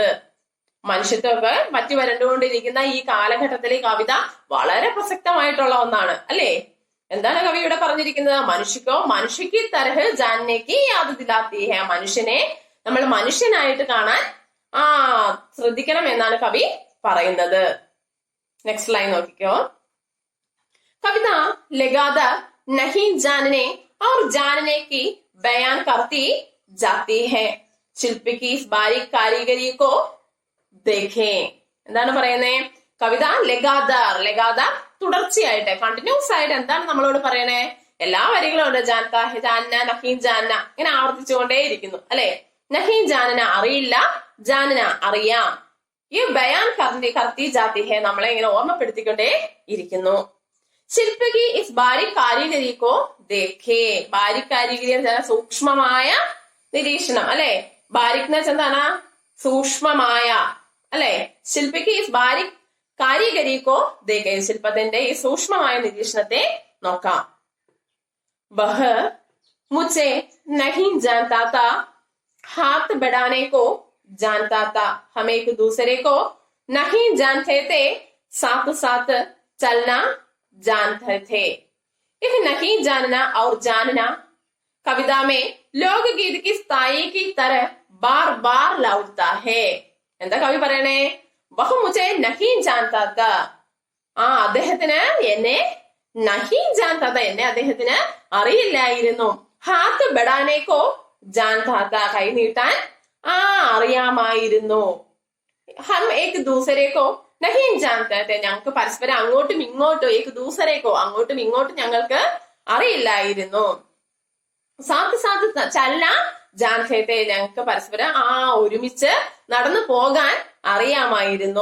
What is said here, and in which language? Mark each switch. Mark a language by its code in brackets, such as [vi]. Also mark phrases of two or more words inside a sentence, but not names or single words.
[ml] മനുഷ്യത്വമൊക്കെ പറ്റി വരണ്ടുകൊണ്ടിരിക്കുന്ന ഈ കാലഘട്ടത്തിലെ കവിത വളരെ പ്രസക്തമായിട്ടുള്ള ഒന്നാണ് അല്ലേ? എന്താണ് കവി ഇവിടെ പറഞ്ഞിരിക്കുന്നത്? [hi] मनुष्य को मनुष्य की तरह जानने की याद दिलाती है, [ml] മനുഷ്യനെ നമ്മൾ മനുഷ്യനായിട്ട് കാണാൻ ശ്രദ്ധിക്കണം എന്നാണ് കവി പറയുന്നത്. [en] next line [ml] നോക്കിക്കോ. [hi] कविता लगातार नहीं जानने और जानने की बयान करती जाती है. शिल्पी की इस बारीक कारीगरी को देखें. [ml] എന്താണ് പറയുന്നേ? കവിത ലഗാതാർ തുടർച്ചയായിട്ട്, കണ്ടിന്യൂസ് ആയിട്ട് എന്താണ് നമ്മളോട് പറയണേ? എല്ലാ വരികളും ഉണ്ട്. [hi] जानता है, जानना, नहीं जानना, [ml] ഇങ്ങനെ ആവർത്തിച്ചുകൊണ്ടേ ഇരിക്കുന്നു അല്ലെ? [hi] नहीं जानना [ml] അറിയില്ല, ജാനന അറിയാം. ഈ [hi] बयान करती जाती है, [ml] നമ്മളെ ഇങ്ങനെ ഓർമ്മപ്പെടുത്തിക്കൊണ്ടേ ഇരിക്കുന്നു. [hi] शिल्पी इस बारीक कारीगरी को देखें, बारीक कारीगरी [ml] എന്ന് വെച്ചാൽ സൂക്ഷ്മമായ നിരീക്ഷണം അല്ലെ? ബാരിക് എന്ന് വെച്ചാൽ എന്താണ്? സൂക്ഷ്മമായ അല്ലെ? [hi] शिल्पी की इस बारीक कारीगरी को देखें, [ml] ശില്പത്തിന്റെ ഈ സൂക്ഷ്മമായ നിരീക്ഷണത്തെ നോക്കാം. [hi] वह मुझे नहीं जानता था, हाथ बढ़ाने को जानता था, हम एक दूसरे को नहीं जानते थे, साथ साथ चलना जानते थे. यह नहीं जानना और जानना कविता में लोकगीत की स्थाई की तरह बार बार लौटता है. [ml] എന്താ കവി പറയണേ? [hi] वह मुझे नहीं जानता था, [ml] അദ്ദേഹത്തിന് എന്നെ [hi] नहीं जानता था, [ml] എന്നെ അദ്ദേഹത്തിന് അറിയില്ലായിരുന്നു. [hi] हाथ बढ़ाने को जानता था, [ml] കൈ നീട്ടാൻ അറിയാമായിരുന്നു. [hi] हम एक दूसरे को नहीं जानते थे, [ml] ഞങ്ങൾക്ക് പരസ്പരം അങ്ങോട്ടും ഇങ്ങോട്ടും, [hi] एक दूसरे को [ml] അങ്ങോട്ടും ഇങ്ങോട്ടും ഞങ്ങൾക്ക് അറിയില്ലായിരുന്നു. [hi] साथ साथ चलना जानते थे, [ml] ഞങ്ങൾക്ക് പരസ്പരം ഒരുമിച്ച് നടന്നു പോകാൻ അറിയാമായിരുന്നു.